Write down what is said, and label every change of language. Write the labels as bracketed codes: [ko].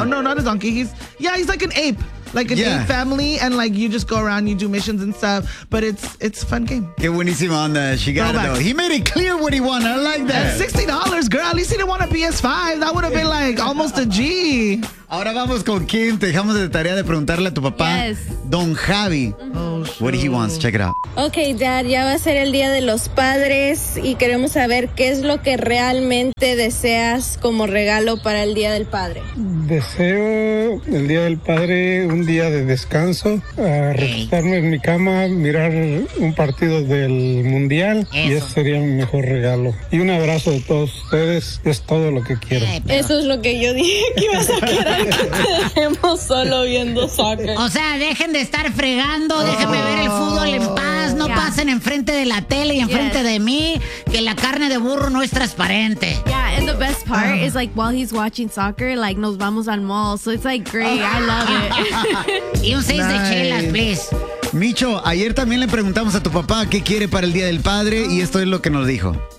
[en] Oh, no, not a donkey. He's like an ape. Like an ape family, and like you just go around, you do missions and stuff, but it's a fun game. [es] Qué buenísimo onda. [en] She got it though. He made it clear what he wanted. I like that. $60, girl. At least he didn't want a PS5. That would have been like almost a G. [es] Ahora vamos con Kim. Te dejamos de tarea de preguntarle a tu papá, [en] yes. Don Javi, what he wants. Check it out. Okay, Dad, [es] ya va a ser el Día de los Padres y queremos saber qué es lo que realmente deseas como regalo para el Día del Padre. Deseo el Día del Padre un día de descanso, recostarme en mi cama, mirar un partido del Mundial. Eso. Y ese sería mi mejor regalo. Y un abrazo de todos ustedes. Es todo lo que quiero. Eso es lo que yo dije que ibas a querer. Estamos solo viendo soccer. O sea, dejen de estar fregando, déjenme ver el fútbol en paz, no pasen enfrente de la tele y enfrente de mí, que la carne de burro no es transparente. [en] Yeah, and the best part is like while he's watching soccer, like [es] nos vamos al [en] mall, so it's like great, I love it. [es] Y un 6 de chelas, please. Micho, ayer también le preguntamos a tu papá qué quiere para el Día del Padre y esto es lo que nos dijo.